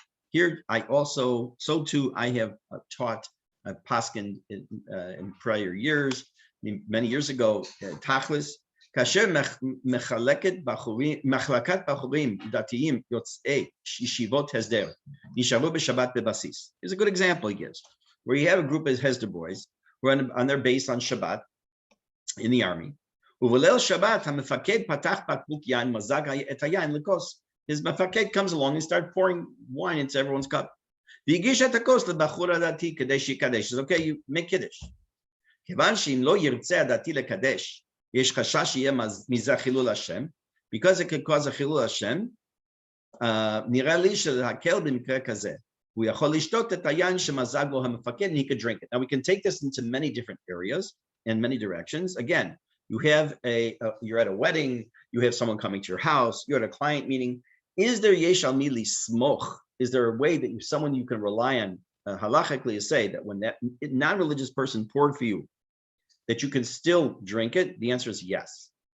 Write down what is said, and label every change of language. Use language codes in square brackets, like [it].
[en] Here, I also, so too, I have taught paskin in prior years, many years ago, Tachlis. [he] כאשר מחלקת בחורים דתיים יוצאי ישיבות הסדר נשארו בשבת בבסיס. [en] Here's a good example he gives, where you have a group of Hesder boys who are on their base on Shabbat in the army. [he] ובליל שבת המפקד פתח בקבוק יין מזג את היין לכוס. [en] His mefaked comes along and starts pouring wine into everyone's cup. [he] והגיש את הכוס לבחור הדתי כדי שיקדש. [en] Says, okay, you make kiddush. [he] כיוון שאם לא ירצה הדתי לקדש, יש חשש שיהיה מזה חילול השם, [en] because it could cause a [he] חילול השם, נראה לי שלהקל במקרה כזה. הוא יכול לשתות את היין שמזג לו המפקד, [en] and he could drink it. Now we can take this into many different areas and many directions. Again, you have you're at a wedding, you have someone coming to your house, you're at a client meeting. Is there [he] yesh al mi lismoch? [en] Is there a way that someone you can rely on halachically to say that when that non-religious person poured for you, that you can still drink it? The answer is yes.